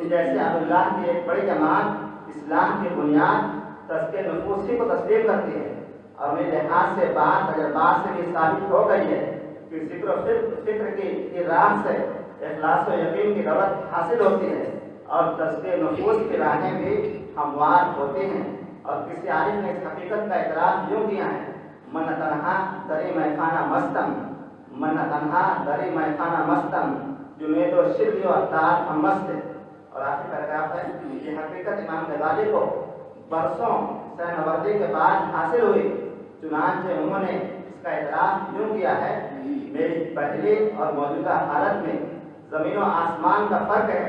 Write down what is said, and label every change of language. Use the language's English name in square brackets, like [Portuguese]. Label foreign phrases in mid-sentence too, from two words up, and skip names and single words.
[Urdu] ان جیسے عبداللہ کی ایک بڑی جماعت اسلام کی بنیاد تزکیہ نفوس ہی کو تسلیم کرتی ہے، اور میرے لحاظ سے بات تجربات سے بھی ثابت ہو گئی ہے کہ ذکر و فکر کی راہ سے اخلاص و یقین کی دولت حاصل ہوتی ہے، اور تزکیہ نفوس کی راہیں بھی ہموار ہوتی ہیں۔ اور کسی عالم نے اس حقیقت کا اعتراف یوں کیا ہے: [Persian] من تنہا دری میخانہ مستم، من تنہا دری میخانہ مستم، جمید و شبی و اطاعت ہم مست۔ [Urdu] اور آخری پیراگراف ہے: یہ حقیقت امام غزالی کو برسوں سہنوردی کے بعد حاصل ہوئی، چنانچہ انہوں نے اس کا اعتراف یوں کیا ہے: میری پہلی اور موجودہ حالت میں زمین و آسمان کا فرق ہے۔